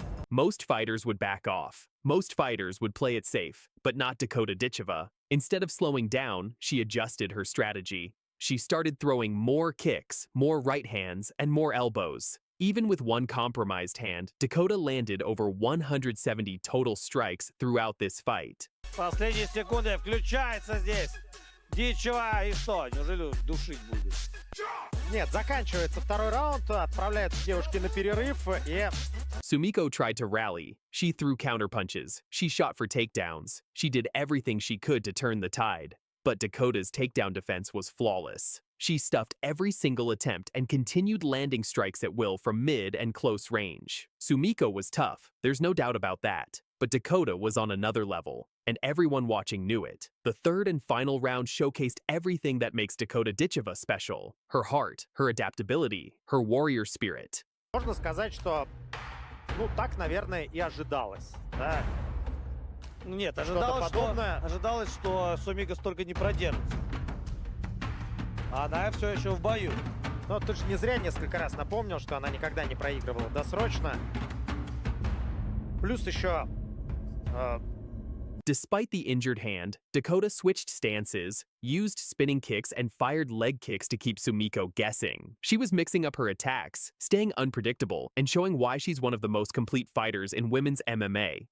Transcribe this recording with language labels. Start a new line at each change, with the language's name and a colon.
English: Most fighters would back off. Most fighters would play it safe, but not Dakota Ditcheva. Instead of slowing down, she adjusted her strategy. She started throwing more kicks, more right hands, and more elbows. Even with one compromised hand, Dakota landed over 170 total strikes throughout this fight.
Russian: Последние секунды включается здесь. Дитчева и что? Неужели душить будет? Нет, заканчивается второй раунд, отправляются девушки на перерыв и...
English: Sumiko tried to rally. She threw counterpunches. She shot for takedowns. She did everything she could to turn the tide. But Dakota's takedown defense was flawless. She stuffed every single attempt and continued landing strikes at will from mid and close range. Sumiko was tough, there's no doubt about that. But Dakota was on another level, and everyone watching knew it. The third and final round showcased everything that makes Dakota Ditcheva special. Her heart, her adaptability, her warrior spirit.
Russian: Можно сказать, что, так, наверное, и ожидалось, да? Нет, ожидалось, что Сумика столько не продержится. Она все еще в бою. Но ты же не зря несколько раз напомнил, что она никогда не проигрывала досрочно. Плюс еще...
English: Despite the injured hand, Dakota switched stances, used spinning kicks, and fired leg kicks to keep Sumiko guessing. She was mixing up her attacks, staying unpredictable, and showing why she's one of the most complete fighters in women's MMA.